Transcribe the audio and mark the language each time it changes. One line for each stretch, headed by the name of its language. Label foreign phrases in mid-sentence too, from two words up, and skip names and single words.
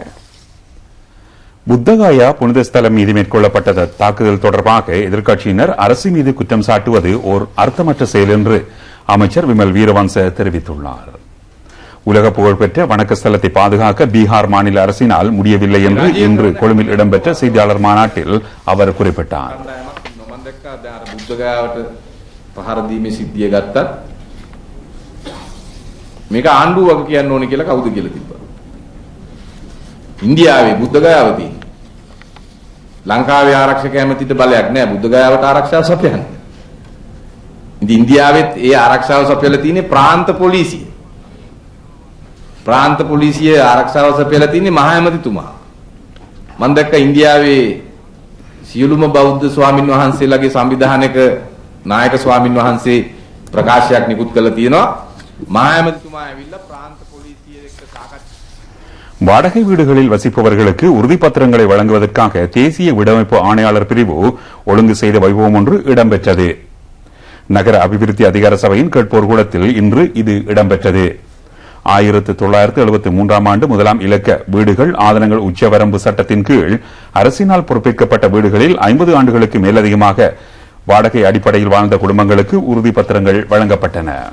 Tamil: புத்தகயா புனித ஸ்தலம் மீது மேற்கொள்ளப்பட்ட தாக்குதல் தொடர்பாக எதிர்க்கட்சியினர் அரசு மீது குற்றம் சாட்டுவது ஓர் அர்த்தமற்ற செயல் என்று அமைச்சர் விமல் வீரவன்ச தெரிவித்துள்ளார். உலக புகழ்பெற்ற வணக்க ஸ்தலத்தை பாதுகாக்க பீகார் மாநில அரசினால் முடியவில்லை என்று இன்று கொழும்பில் இடம்பெற்ற செய்தியாளர் மாநாட்டில் அவர் குறிப்பிட்டார்.
Sinhala: මේක ආණ්ඩුවක් කියන්න ඕනේ කියලා කවුද කියලා තිබ්බා. ඉන්දියාවේ බුද්ධගයාව තියෙනවා. ලංකාවේ ආරක්ෂක ඇමතිට බලයක් නැහැ බුද්ධගයාවට ආරක්ෂාව සපයන්න. ඉතින් ඉන්දියාවෙත් ඒ ආරක්ෂාව සපයලා තියෙන්නේ ප්‍රාන්ත පොලිසිය. ප්‍රාන්ත පොලිසිය ආරක්ෂාව සපයලා තියෙන්නේ මහා ඇමතිතුමා. මම දැක්ක ඉන්දියාවේ සියලුම බෞද්ධ ස්වාමින් වහන්සේලාගේ සංවිධානයක නායක ස්වාමින් වහන්සේ ප්‍රකාශයක් නිකුත් කළා තියෙනවා. මහා ඇමතිතුමා ඇවිල්ලා ප්‍රාන්ත පොලිසිය එක්ක සාකච්ඡා.
Tamil: வாடகை வீடுகளில் வசிப்பவர்களுக்கு உறுதிப்பத்திரங்களை வழங்குவதற்காக தேசிய வீடமைப்பு ஆணையாளர் பிரிவு ஒழுங்கு செய்த வைபவம் ஒன்று இடம்பெற்றது. நகர அபிவிருத்தி அதிகார சபையின் கேட்போர் கூடத்தில் இன்று இது இடம்பெற்றது. 1973ஆம் ஆண்டு முதலாம் இலக்க வீடுகள் ஆதனங்கள் உச்சவரம்பு சட்டத்தின் கீழ் அரசினால் பொறுப்பேற்கப்பட்ட வீடுகளில் 50 ஆண்டுகளுக்கு மேலதிகமாக வாடகை அடிப்படையில் வாழ்ந்த குடும்பங்களுக்கு உறுதிப்பத்திரங்கள் வழங்கப்பட்டன.